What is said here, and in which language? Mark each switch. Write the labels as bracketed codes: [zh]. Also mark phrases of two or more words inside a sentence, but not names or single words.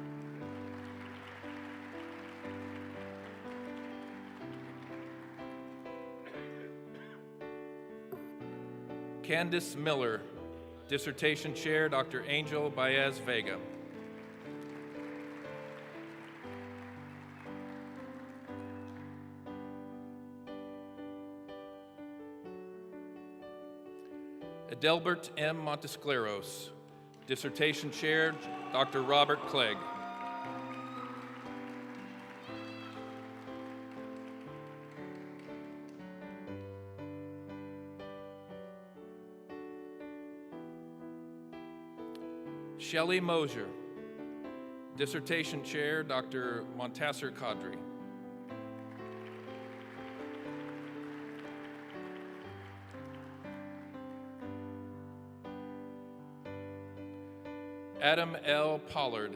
[en] Candice Miller. Dissertation Chair, Dr. Angel Baez Vega. Adelbert M. Montescleros. Dissertation Chair, Dr. Robert Clegg. Shelley Mosier. Dissertation Chair, Dr. Montasser Kadri. Adam L. Pollard.